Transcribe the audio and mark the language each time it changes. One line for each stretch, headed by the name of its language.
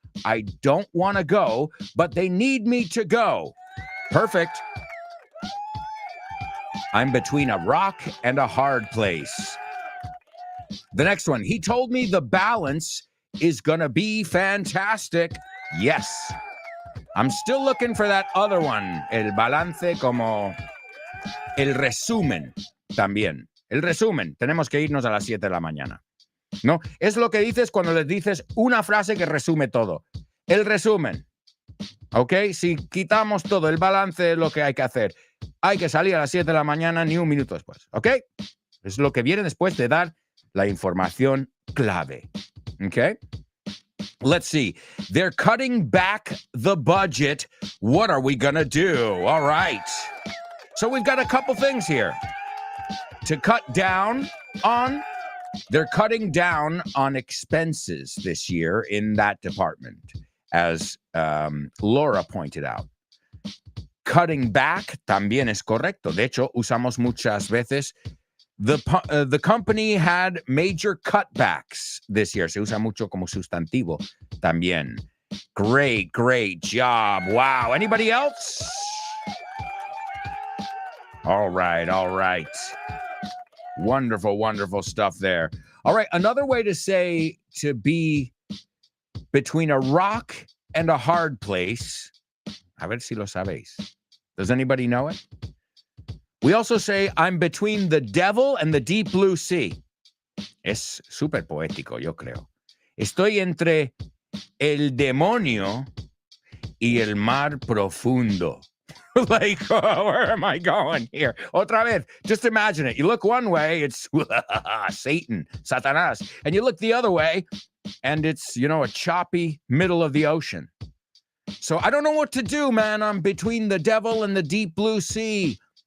English: I don't want to go, but they need me to go. Perfect. I'm between a rock and a hard place. The next one, he told me the balance is gonna be fantastic. Yes. I'm still looking for that other one.
Spanish: El balance como el resumen también. El resumen. Tenemos que irnos a las 7 de la mañana. ¿No? Es lo que dices cuando les dices una frase que resume todo. El resumen. ¿Ok? Si quitamos todo, el balance es lo que hay que hacer. Hay que salir a las 7 de la mañana ni un minuto después. ¿Ok? Es lo que viene después de dar la información clave.
English: ¿Ok? Let's see. They're cutting back the budget. What are we going to do? All right. So we've got a couple things here. To cut down on, they're cutting down on expenses this year in that department, as Laura pointed out. Cutting back
Spanish: también es correcto. De hecho, usamos muchas veces.
English: The company had major cutbacks this year.
Spanish: Se usa mucho como sustantivo también.
English: Great job. Wow. Anybody else? All right. Wonderful stuff there. All right, another way to say to be between a rock and a hard place.
Spanish: A ver si lo sabéis.
English: Does anybody know it? We also say, I'm between the devil and the deep blue sea.
Spanish: Es súper poético, yo creo. Estoy entre el demonio y el mar profundo.
English: Like, where am I going here?
Spanish: Otra vez,
English: just imagine it. You look one way, it's Satan, Satanás. And you look the other way, and it's, a choppy middle of the ocean. So I don't know what to do, man. I'm between the devil and the deep blue sea.